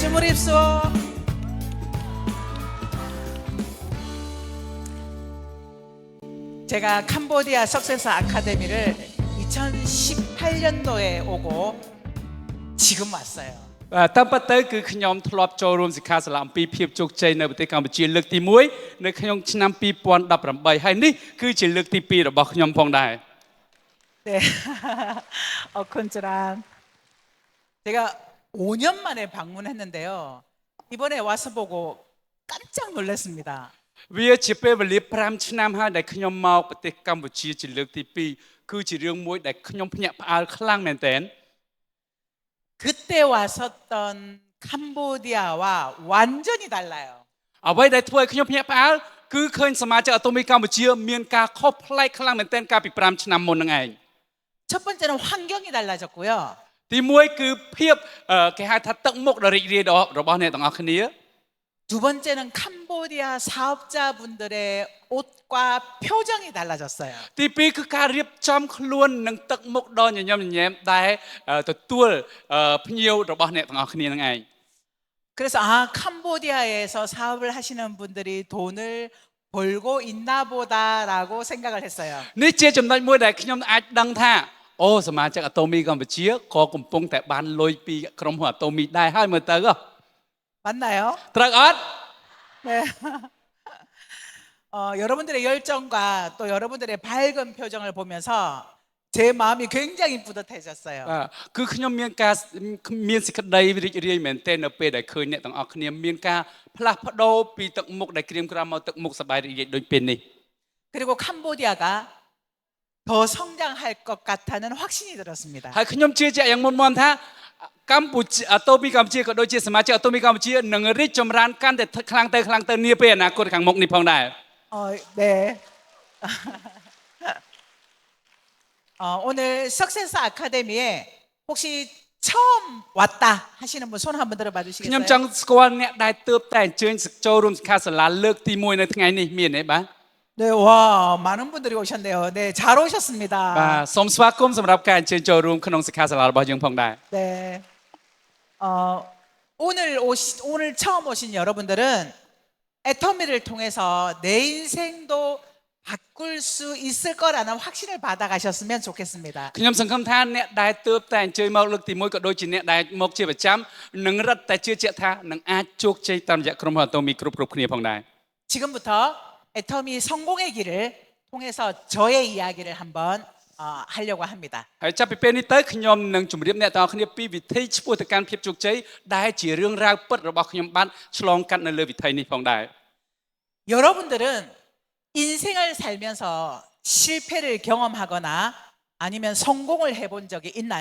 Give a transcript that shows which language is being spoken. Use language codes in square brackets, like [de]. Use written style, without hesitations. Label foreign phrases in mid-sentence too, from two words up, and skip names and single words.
[ko] 주십시오. 제가 캄보디아 석세스 아카데미를 2018년도에 오고 지금 왔어요. [km] តាមពិតទៅគឺខ្ញុំធ្លាប់ចូលរួមសិក្ខាសាលាអំពីភាពជោគជ័យនៅប្រទេសកម្ពុជាលើកទី1នៅក្នុងឆ្នាំ2018ហើយនេះគឺជាលើកទី2របស់ខ្ញុំផងដែរ [ko] 네. 쿤즈랑 제가 5년 만에 방문했는데요. 이번에 와서 보고 깜짝 놀랐습니다. [km] វាជាពេលវេលា5ឆ្នាំហើយដែលខ្ញុំមកប្រទេសកម្ពុជាជាលើកទី2គឺជារឿងមួយដែលខ្ញុំភ្ញាក់ផ្អើលខ្លាំងមែនទែន [ko] 그때 왔었던 캄보디아와 완전히 달라요. [km] អ្វីដែលធ្វើឲ្យខ្ញុំភ្ញាក់ផ្អើលគឺឃើញសមាជិកអាតូមីកម្ពុជាមានការខុសប្លែកខ្លាំងមែនទែនកាលពី5ឆ្នាំមុនហ្នឹងឯង [ko] 첫 번째는 환경이 달라졌고요. [km] ទី1គឺភាពគេហៅថាទឹកមុខដ៏រីករាយរបស់អ្នកទាំងអស់គ្នា [ko] 두 번째는 캄보디아 사업자분들의 옷과 표정이 달라졌어요. [km] ទី2គឺការរៀបចំខ្លួននិងទឹកមុខដ៏ញញឹមញញែមដែលទទួលភ្ញៀវរបស់អ្នកទាំងអស់គ្នានឹងឯង [ko] 그래서 캄보디아에서 사업을 하시는 분들이 돈을 벌고 있나 보다라고 생각을 했어요. [km] នេះជាចំណុចមួយដែលខ្ញុំអាចដឹងថាអូសមាជិកអាតូមីកម្ពុជាក៏កំពុងតែបានលុយពីក្រុមហ៊ុនអាតូមីដែរហើយមើលទៅ [ko] 맞나요? [km] ត្រូវអត់ [ko] 네. 여러분들의 열정과 또 여러분들의 밝은 표정을 보면서 제 마음이 굉장히 뿌듯해졌어요. [km] គឺខ្ញុំមានការមានសេចក្តីរីករាយមែនទែននៅពេលដែលឃើញអ្នកទាំងអស់គ្នាមានការផ្លាស់ប្ដូរពីទឹកមុខដែលក្រៀមក្រំមកទឹកមុខសប្បាយរីករាយដូចពេលនេះ [ko] 그리고 캄보디아가 더 성장할 것 같다는 확신이 들었습니다. [km] ហើយខ្ញុំជឿជាក់យ៉ាងមុនមមថាកម្ពុជាអាតូមីកម្ពុជាក៏ដូចជាសមាជិកអាតូមីកម្ពុជានឹងរីកចម្រើនកាន់តែខ្លាំងទៅនាពេលអនាគតខាងមុខនេះផងដែរ [ko] 네. 오늘 석세스 아카데미에 혹시 처음 왔다 하시는 분 손 한번 들어봐 [km] ខ្ញុំ [ko] 주시겠어요? [km] ចង់ស្គាល់អ្នកដែលទើបតែអញ្ជើញចូលរួមសិក្ខាសាលាលើកទី1នៅថ្ងៃនេះមានទេបាទ [ko] 네, 와, 많은 분들이 오셨네요. 네, 잘 오셨습니다. [km] បាទសូមស្វាគមន៍សម្រាប់ការអញ្ជើញចូលរួមក្នុងសិក្ខាសាលារបស់យើងផងដែរ [ko] 네. 오늘 처음 오신 여러분들은 애터미를 통해서 내 인생도 바꿀 수 있을 거라는 확신을 받아가셨으면 좋겠습니다. [km] ខ្ញុំសង្ឃឹមថាអ្នកដែលទើបតែអញ្ជើញមកលើកទី1ក៏ដូចជាអ្នកដែលមកជាប្រចាំនឹងរឹតតែជឿជាក់ថានឹងអាចជោគជ័យតាមរយៈក្រុមហ៊ុនអាតូមីគ្រប់គ្នាផងដែរ [ko] 지금부터 애터미 성공의 길을 통해서 저의 이야기를 한번 하려고 합니다. [km] ហើយចាប់ពីពេលនេះទៅខ្ញុំនឹងជម្រាបអ្នកទាំងអស់គ្នាពីវិធីឆ្ពោះទៅកាន់ភាពជោគជ័យដែលជារឿងរ៉ាវពិតរបស់ខ្ញុំបានឆ្លងកាត់នៅលើវិថីនេះផងដែរ [ko] 여러분들은 인생을 살면서 실패를 경험하거나 아니면 성공을 해본 적이 있나요?